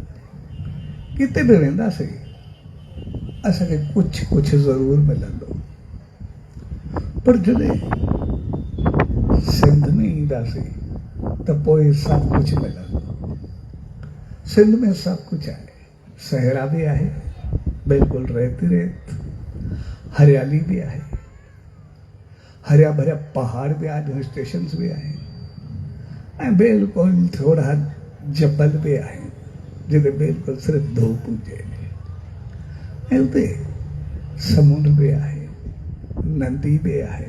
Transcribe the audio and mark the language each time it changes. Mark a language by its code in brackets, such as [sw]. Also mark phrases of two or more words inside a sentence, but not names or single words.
[sd] किथे बि वेंदासीं असांखे कुझु कुझु ज़रूरु मिलंदो। पर जॾहिं सिंध में ईंदासीं त पोइ सभु कुझु मिलंदो। सिंध में सभु कुझु आहे, सहरा बि आहे, बिल्कुलु रेत रेत, हरियाली बि आहे, हरिया भरिया पहाड़ बि आहिनि, [en] hill stations [sd] बि आहिनि ऐं बिल्कुलु थोरा जबल बि आहिनि जिते बिल्कुलु सिर्फ़ु धूप हुजे ऐं उते समुंड बि आहे, नदी बि आहे।